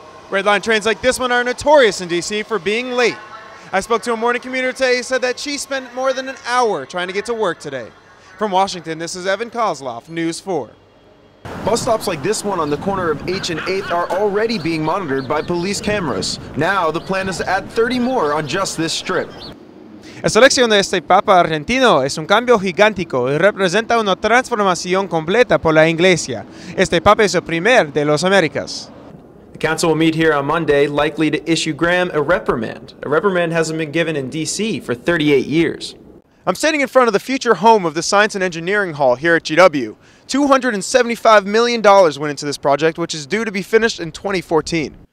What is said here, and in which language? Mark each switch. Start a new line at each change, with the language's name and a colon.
English: Red line trains like this one are notorious in DC for being late. I spoke to a morning commuter today who said that she spent more than an hour trying to get to work today. From Washington, this is Evan Koslof, News 4. Bus stops like this one on the corner of H and 8th are already being monitored by police cameras. Now the plan is to add 30 more on just this strip.
Spanish: Esta elección de este Papa argentino es un cambio gigántico y representa una transformación completa por la Iglesia. Este Papa es el primer de las Américas.
English: The council will meet here on Monday, likely to issue Graham a reprimand. A reprimand hasn't been given in D.C. for 38 years. I'm standing in front of the future home of the Science and Engineering Hall here at GW. $275 million went into this project, which is due to be finished in 2014.